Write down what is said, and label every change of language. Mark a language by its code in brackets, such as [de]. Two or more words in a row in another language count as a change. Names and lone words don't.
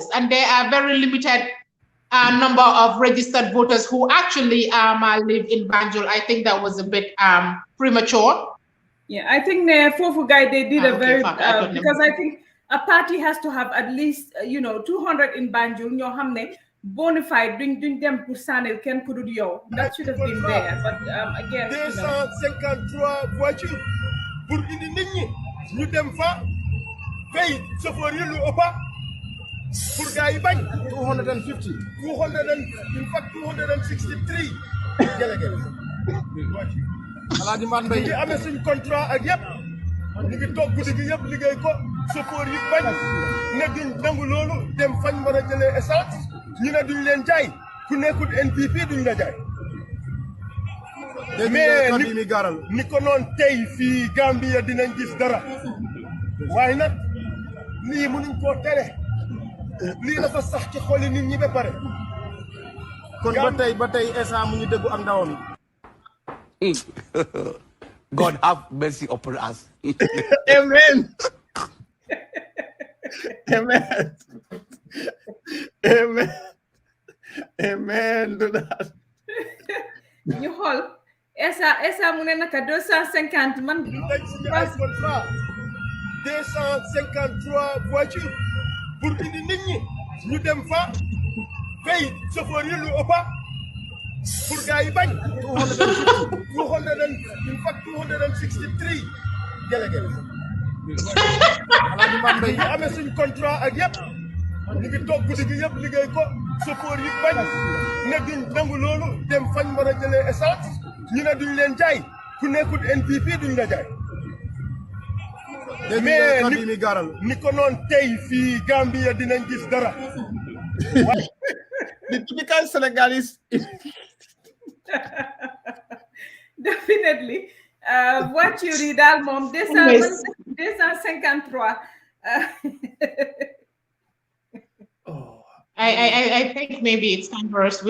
[en] And there are very limited number of registered voters who actually live in Banjul. I think that was a bit premature. Yeah, I think Fofu guy, they did a very, because I think a party has to have at least, you know, 200 in Banjul. [wo] Ñoo xam ne bona fide duñ dem pour sanel ken ku dul yow. [en] That should have been there. But again, [wo] 253 voitures pour indi nit ñi ñu dem fa fay chauffeur yi lu ëpp pour gars yi bañ 250 [en] in fact [wo] 263 délégués Alaaji Man Mbay amé suñ contrat ak yépp ñu ngi toog guddi gi yépp liggéey ko chauffeur yi bañ ne duñ nangu loolu dem fañ war a jëlee essence ñu ne duñ leen jaay ku nekkul NPP duñ la jaay mais ni ko noon tey fii Gambia dinañ gis dara waaye nag lii mënuñ koo tere lii dafa sax ci xoli nit ñi ba pare kon ba tey Essa mu ñu déggu ak ndawam [en] God have mercy upon us. Amen. Amen. Amen. Amen. Do that. You hold. [wo] Essa mu ne naka 250 man. 253 voitures pour indi nit ñi ñu dem fa fay chauffeur yi lu ëpp pour gars yi bañ 263 délégués Alaaji Man Mbay amé suñ contrat ak yépp ñu ngi toog guddi gi yépp liggéey ko chauffeur yi bañ ne duñ nangu loolu dem fañ war a jëlee essence ñu ne duñ leen jaay ku nekkul NPP duñ la jaay mais ni ko noon tey fii Gambia dinañ gis dara [en] The typical Senegalese. Definitely. What you read, Mom, 253. I think maybe it's time for us.